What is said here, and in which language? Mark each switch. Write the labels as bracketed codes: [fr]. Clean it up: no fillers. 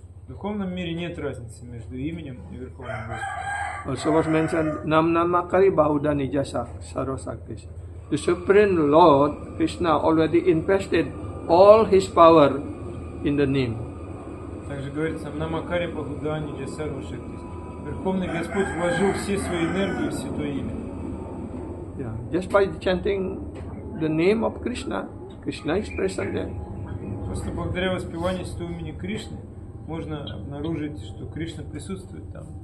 [ru] В духовном мире нет разницы между именем и Верховным Господом. [en] Also was mentioned, [sa] Nam Namakari Bahuda Nijasa Sarosaktis. [en] The Supreme Lord, Krishna, already invested all his power in the name. [ru] Также говорится, [sa] Намакари Бахудани Джасару Шактис. [ru] Верховный Господь вложил все свои энергии в святое имя. [en] Yeah. Just by chanting the name of Krishna, Krishna is present there. [ru] Просто благодаря воспеванию святого имени Кришны можно обнаружить, что Кришна присутствует там.